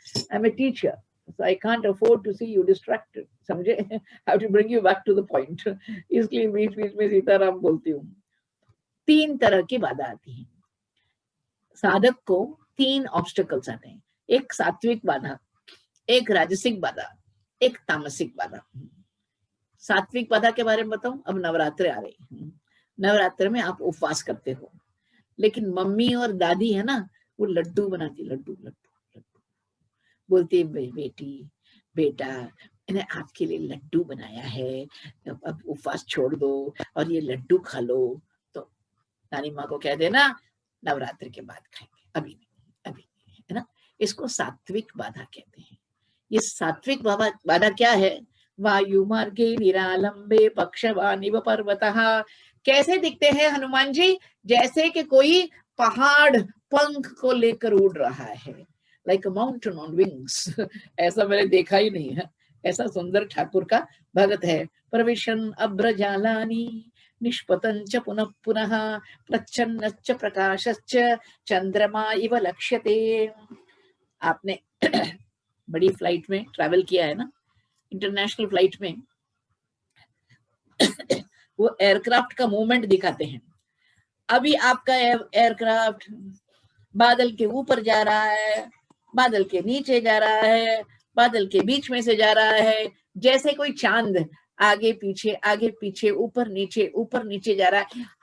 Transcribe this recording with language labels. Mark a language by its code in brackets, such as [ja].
[en] I'm a teacher, so I can't afford to see you distracted, [hi] समझे? [en] I have to bring you back to the point, [hi] इसलिए बीच बीच में सीताराम बोलती हूँ। 3 तरह की बाधा आती है साधक को। 3 ऑब्स्टेकल्स आते हैं, एक सात्विक बाधा, एक राजसिक बाधा, एक तामसिक बाधा। सात्विक बाधा के बारे में बताऊं? अब नवरात्र आ रही है, नवरात्र में आप उपवास करते हो, लेकिन मम्मी और दादी है ना, वो लड्डू बनाती, लड्डू लड्डू लड्डू बोलती, बेटी बेटा मैंने आपके लिए लड्डू बनाया है, अब उपवास छोड़ दो और ये लड्डू खा लो। तो नानी माँ को कह देना नवरात्र के बाद खाएंगे, अभी नहीं, अभी नहीं, है ना? इसको सात्विक बाधा कहते हैं। ये सात्विक बाधा क्या है? [sa] वायु मार्गे निरालंबे पक्षवानिव पर्वतः। [hi] कैसे दिखते हैं हनुमान जी? जैसे कि कोई पहाड़ पंख को लेकर उड़ रहा है, [en] Like a mountain on wings. [hi] ऐसा मैंने देखा ही नहीं है, ऐसा सुंदर ठाकुर का भगत है। [sa] प्रविशन अभ्रजालानि निष्पतं च पुनः पुनः प्रच्छन्नश्च प्रकाशश्च चंद्रमा इव लक्ष्यते। [hi] आपने बड़ी फ्लाइट में ट्रैवल किया है ना, इंटरनेशनल फ्लाइट में वो एयरक्राफ्ट का मूवमेंट दिखाते हैं। अभी आपका एयरक्राफ्ट बादल के ऊपर जा रहा है, बादल के नीचे जा रहा है, बादल के बीच में से जा रहा है, जैसे कोई चांद आगे पीछे ऊपर नीचे जा रहा है।